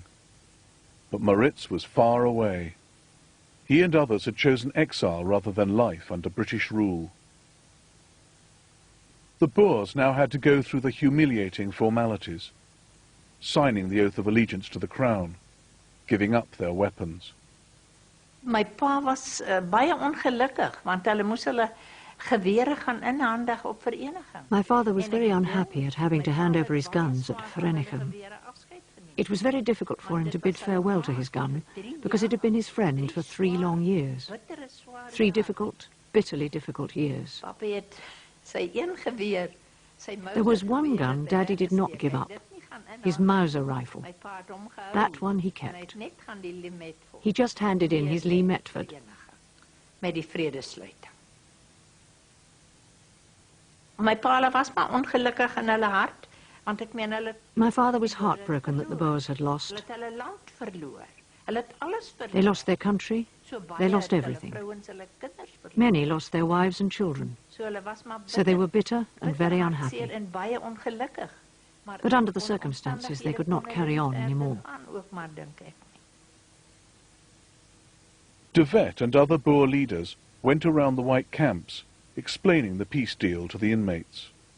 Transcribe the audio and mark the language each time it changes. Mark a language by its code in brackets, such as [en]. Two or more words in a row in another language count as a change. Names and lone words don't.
[en] But Maritz was far away. He and others had chosen exile rather than life under British rule. The Boers now had to go through the humiliating formalities, signing the oath of allegiance to the crown, giving up their weapons. [af] My pa was baie ongelukkig, want hulle moes hulle gewere gaan inhandig op vereniging. [en] My father was very unhappy at having to hand over his guns at Vereniging. It was very difficult for him to bid farewell to his gun, because it had been his friend for 3 long years. 3 difficult, bitterly difficult years. There was one gun Daddy did not give up, his Mauser rifle. That one he kept. He just handed in his Lee Metford. [af] My pa was maar ongelukkig in hulle hart, want ek meen hulle [en] My father was heartbroken that the Boers had lost. [af] hulle land verloor. Hulle het alles verloor. [en] They lost their country, they lost everything. Many lost their wives and children, so they were bitter and very unhappy. But under the circumstances, they could not carry on anymore. De Wet and other Boer leaders went around the white camps, explaining the peace deal to the inmates.